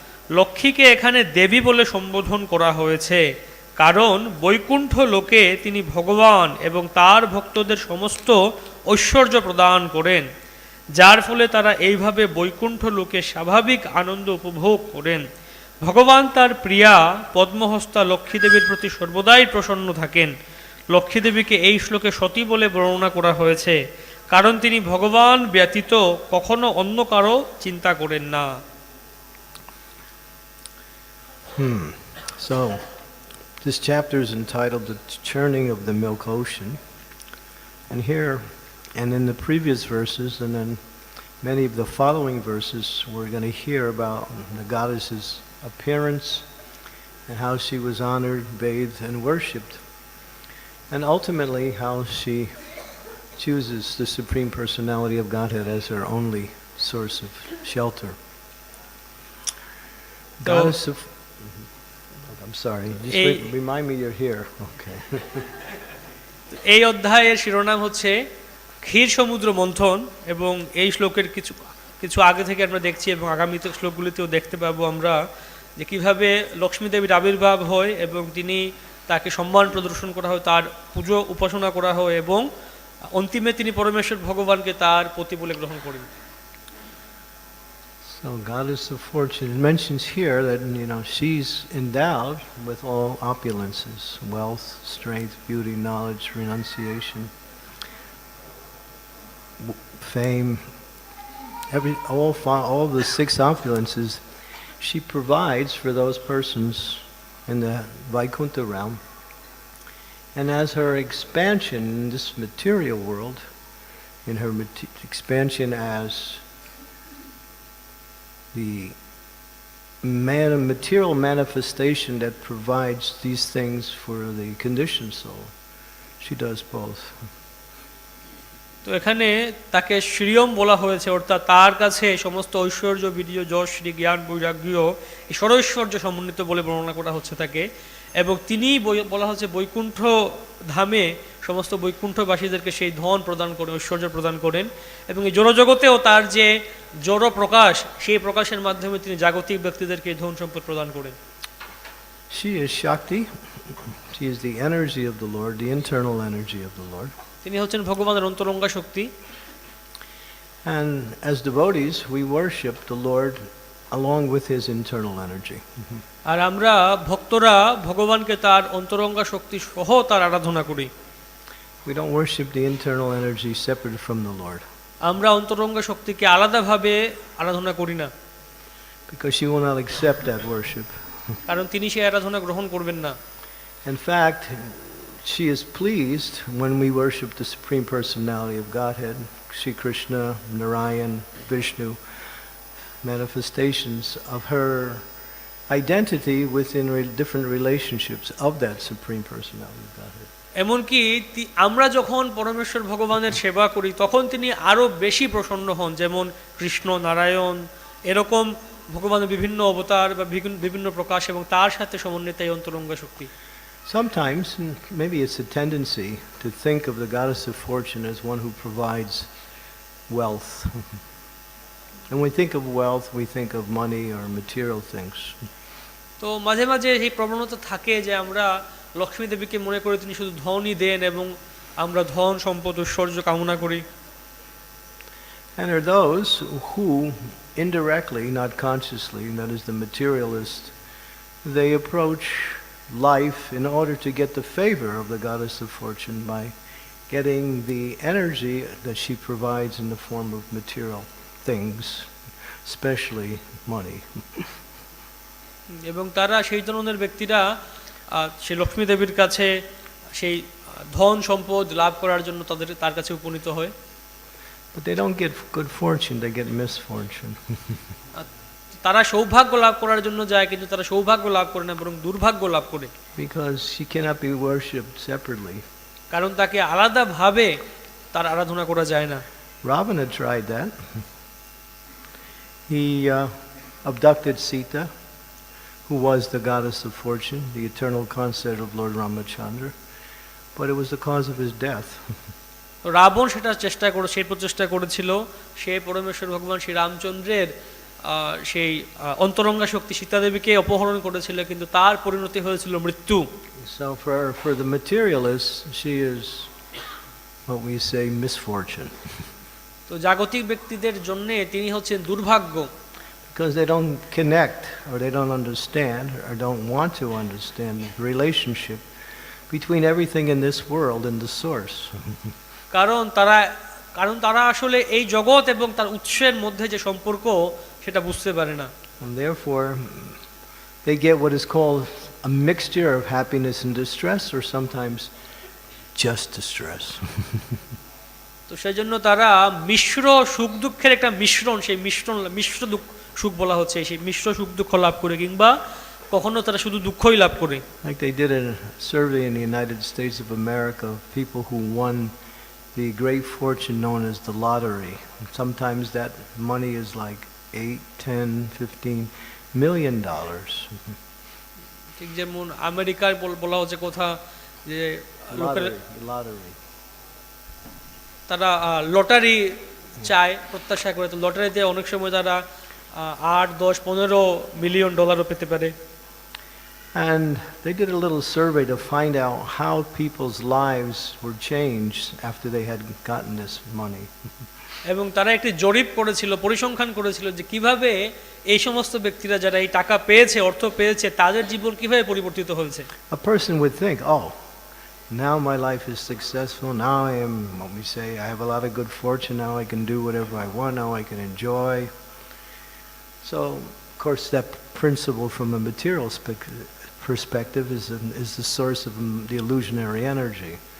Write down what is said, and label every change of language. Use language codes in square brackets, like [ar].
[bn] লক্ষ্মীকে এখানে দেবী বলে সম্বোধন করা হয়েছে কারণ বৈকুণ্ঠ লোকে তিনি ভগবান এবং তার ভক্তদের সমস্ত ঐশ্বর্য প্রদান করেন, যার ফলে তারা এইভাবে বৈকুণ্ঠ লোকে স্বাভাবিক আনন্দ উপভোগ করেন। ভগবান তার প্রিয়া পদ্মহস্তা লক্ষ্মী দেবীর প্রতি সর্বদাই প্রসন্ন থাকেন। লক্ষ্মী দেবীকে এই শ্লোকে সতী বলে বর্ণনা করা হয়েছে কারণ তিনি ভগবান ব্যতীত কখনো অন্য কারো চিন্তা করেন না। [en] So, this chapter is entitled The Churning of the Milk Ocean. And here, and in the previous verses, and then many of the following verses, we're going to hear about the goddess's appearance and how she was honored, bathed, and worshipped. And ultimately how she chooses the Supreme Personality of Godhead as her only source of shelter. Goddess of... I'm sorry, just remind me you're here. Okay. [bn] এই অধ্যায়ের শিরোনাম হচ্ছে ক্ষীর সমুদ্র মন্থন, এবং এই শ্লোকের কিছু আগে থেকে আমরা দেখছি এবং আগামী শ্লোকগুলিতেও দেখতে পাবো আমরা যে কীভাবে লক্ষ্মী দেবীর আবির্ভাব হয় এবং তাকে সম্মান প্রদর্শন করা হয়, তার পুজো উপাসনা করা হয় এবং অন্তিমে তিনি পরমেশ্বর ভগবানকে তার পতি বলে গ্রহণ করেন। [en] So Goddess of Fortune, it mentions here that she's endowed with all opulences: wealth, strength, beauty, knowledge, renunciation, fame, all the 6 opulences she provides for those persons in the Vaikuntha realm. And as her expansion in this material world, in her expansion as the material manifestation that provides these things for the conditioned soul, she does both. [bn] তো এখানে তাকে শ্রীয়ম বলা হয়েছে, অর্থাৎ তার কাছে সমস্ত ঐশ্বর্য, বীর্য, যশ, শ্রী, জ্ঞান, বৈরাগ্য, ঈশ্বরৈশ্বর্য সমন্বিত বলে বর্ণনা করা হচ্ছে তাকে, এবং তিনি বলা হচ্ছে বৈকুণ্ঠ ধামে সমস্ত বৈকুণ্ঠবাসীদেরকে সেই ধন প্রদান করেন, ঐশ্বর্য প্রদান করেন, এবং এই জড়জগতেও তার যে জড় প্রকাশ, সেই প্রকাশের মাধ্যমে তিনি জাগতিক ব্যক্তিদেরকে ধন সম্পদ প্রদান করেন। [en] She is Shakti. She is the energy of the Lord, the internal energy of the Lord. [bn] তিনি হচ্ছেন ভগবানের অন্তরঙ্গা শক্তি। [en] And as devotees, we worship the Lord along with his internal energy. [bn] আর আমরা ভক্তরা ভগবানকে তার অন্তরঙ্গা শক্তি সহ তার আরাধনা করি। [en] We don't worship the internal energy separate from the Lord. [bn] আমরা অন্তরঙ্গা শক্তিকে আলাদাভাবে আরাধনা করি না, [en] because she will not accept that worship. [bn] কারণ তিনি সেই আরাধনা গ্রহণ করবেন না। [en] In fact, she is pleased when we worship the Supreme Personality of Godhead, Shri Krishna, Narayan, Vishnu, manifestations of her identity within different relationships of that Supreme Personality of Godhead. [bn] এমনকি আমরা যখন পরমেশ্বর ভগবানের সেবা করি তখন তিনি আরো বেশি প্রসন্ন হন, যেমন কৃষ্ণ, নারায়ণ, এরকম ভগবানের বিভিন্ন অবতার বা বিভিন্ন প্রকাশ এবং তার সাথে সমন্বিত এই অন্তরঙ্গা শক্তি। [en] Sometimes, maybe it's a tendency to think of the Goddess of Fortune as one who provides wealth. And when we think of wealth, we think of money or material things. [bn] তো মাঝে মাঝে এই প্রবণতা থাকে যে আমরা লক্ষ্মী দেবীকে মনে করে তিনি শুধু ধনই দেন এবং আমরা ধন, সম্পদ, ঐশ্বর্য কামনা করি। [en] And there are those who indirectly, not consciously, and that is the materialist, they approach life in order to get the favor of the Goddess of Fortune by getting the energy that she provides in the form of material things, especially money. [bn] এবং তারা সেই ধরনের ব্যক্তিরা সেই লক্ষ্মী দেবীর কাছে সেই ধন সম্পদ লাভ করার জন্য তার কাছে উপনীত হয়। [en] But they don't get good fortune, they get misfortune. [bn] তারা সৌভাগ্য লাভ করার জন্য যায়, কিন্তু তারা সৌভাগ্য লাভ করে না, বরং দুর্ভাগ্য লাভ করে। [en] Because she cannot be worshipped separately. [bn] কারণ তাকে আলাদাভাবে তার আরাধনা করা যায় না। [en] Ravana tried that. He abducted Sita, who was the goddess of fortune, the eternal consort of Lord Ramachandra, but it was the cause of his death. [bn] Ravan সেই প্রচেষ্টা করেছিল, সে পরমেশ্বর ভগবান শ্রী রামচন্দ্রের সেই অন্তরঙ্গা শক্তি সীতা দেবীকে অপহরণ করেছিল, কিন্তু তার পরিণতি হয়েছিল মৃত্যু। [en] So for the materialist, she is what we say misfortune. [bn] তো জাগতিক ব্যক্তিদের জন্য তিনি হচ্ছেন দুর্ভাগ্য। [en] Because they don't connect or they don't understand or don't want to understand the relationship between everything in this world and the source. [bn] কারণ তারা আসলে এই জগৎ এবং তার উৎসের মধ্যে যে সম্পর্ক সেটা বুঝতে পারে না। [en] And therefore they get what is called a mixture of happiness and distress, or sometimes just distress. [bn] তো সেজন্য তারা মিশ্র সুখ দুঃখের একটা মিশ্রণ, সেই মিশ্র সুখ বলা হচ্ছে, সেই মিশ্র সুখ দুঃখ লাভ করে, কিংবা কখনো তারা শুধু দুঃখই লাভ করে। [en] Like they did a survey in the United States of America of people who won the great fortune known as the lottery. Sometimes that money is like 8, 10, 15 million dollars. [bn] ঠিক যেমন আমেরিকায় বলা হচ্ছে কথা যে লোকের [en] Lottery. [bn] তারা লটারি চায়, প্রত্যাশা করে, তো লটারিতে অনেক সময় তারা 8, 10, 15 মিলিয়ন ডলারও পেতে পারে। [en] And they did a little survey to find out how people's lives were changed after they had gotten this money. [bn] এবং তারা একটি জরিপ করেছিল, পরিসংখ্যান করেছিল যে কিভাবে এই সমস্ত ব্যক্তিরা যারা এই টাকা পেয়েছে, অর্থ পেয়েছে, তাদের জীবন কিভাবে পরিবর্তিত হয়েছে। [en] A person would think, oh, now my life is successful, now I am, what we say, I have a lot of good fortune, now I can do whatever I want, now I can enjoy. So, of course, that principle from a material perspective is the source of the illusionary energy.